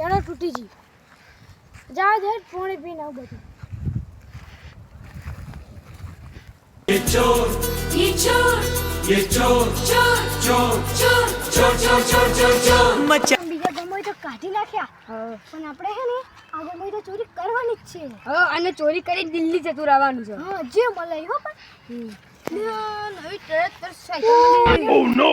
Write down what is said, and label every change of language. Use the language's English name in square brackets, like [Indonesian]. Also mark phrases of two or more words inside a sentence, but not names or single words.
[Gujarati] તૂટી જી જા દે પાણી પીને આવ બધું [Hindi] ये चोर ये चोर ये चोर चोर चोर चोर चोर चोर चोर चोर चोर मचा [Gujarati] બીજા ગમોય તો કાઢી નાખ્યા પણ આપણે હે ને આ ગમોય તો ચોરી કરવાની જ છે અને ચોરી કરી દિલ્હી જતું રહેવાનું છે હા જે મળે હો પણ નવી ટ્રેક્ટર સાયકલ [English] Oh no